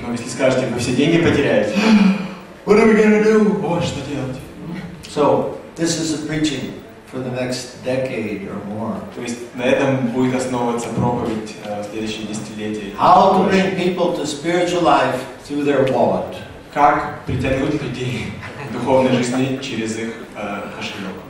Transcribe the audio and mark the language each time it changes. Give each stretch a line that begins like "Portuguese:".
Russian: Но если скажете, вы все деньги потеряете,
English: what are we going to do?
Russian: О, что делать?
English: So this is the preaching for the next decade or more.
Russian: То есть на этом будет основываться проповедь в следующие десятилетия.
English: How to bring people to spiritual life through their wallet.
Russian: Как притянуть людей к духовной жизни через их кошелек.